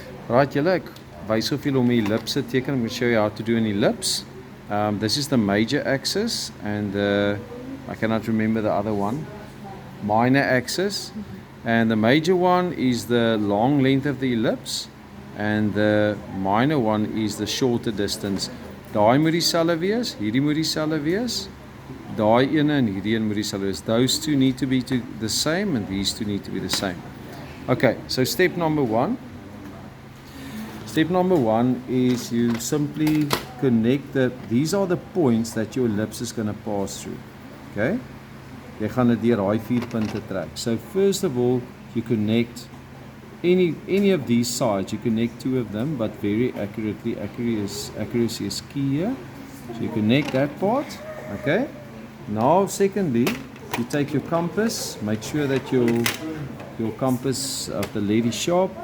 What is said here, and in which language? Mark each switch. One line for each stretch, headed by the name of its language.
Afrikaans: Right, julle, ek wys of julle om 'n ellipse te teken.
English: I'm going to show you how to do an ellipse. This is the major axis, and I cannot remember the other one. Minor axis, and the major one is the long length of the ellipse, and the minor one is the shorter distance.
Afrikaans: Daai moet dieselfde wees, hierdie moet dieselfde wees. Daai ene en hierdie een moet dieselfde wees.
English: Those two need to be the same, and these two need to be the same. Okay, so step number one. Step number one is you simply connect these are the points that your ellipse is going to pass through. Okay?
Afrikaans: Jy gaan dit deur daai 4 punte trek.
English: So first of all, you connect any of these sides. You connect 2 of them, but very accurately. Accuracy is key here. So you connect that part. Okay? Now, secondly, you take your compass. Make sure that your compass of the lead is sharp.